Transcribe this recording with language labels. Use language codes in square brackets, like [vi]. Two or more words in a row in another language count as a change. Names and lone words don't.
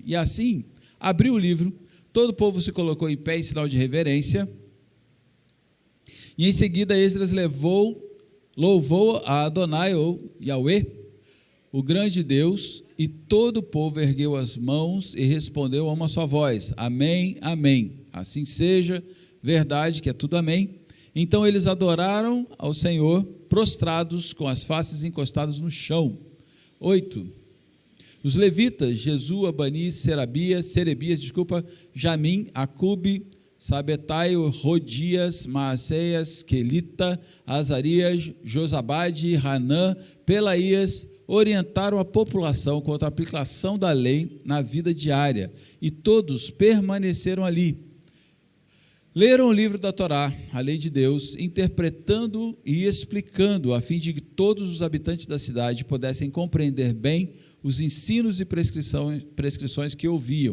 [pt] E assim, abriu o livro, todo o povo se colocou em pé em sinal de reverência, e em seguida Esdras louvou a Adonai, ou Yahweh, o grande Deus, e todo o povo ergueu as mãos e respondeu a uma só voz: Amém, amém. Assim seja, verdade, que é tudo amém. Então eles adoraram ao Senhor, prostrados, com as faces encostadas no chão. 8. Os levitas, Jesua, Bani, Serebias, Jamim, Acube, Sabetai, Rodias, Maaseias, Quelita, Azarias, Josabade, Hanã, Pelaías, orientaram a população contra a aplicação da lei na vida diária, e todos permaneceram ali. Leram o livro da Torá, a lei de Deus, interpretando e explicando, a fim de que todos os habitantes da cidade pudessem compreender bem os ensinos e prescrições que ouviam.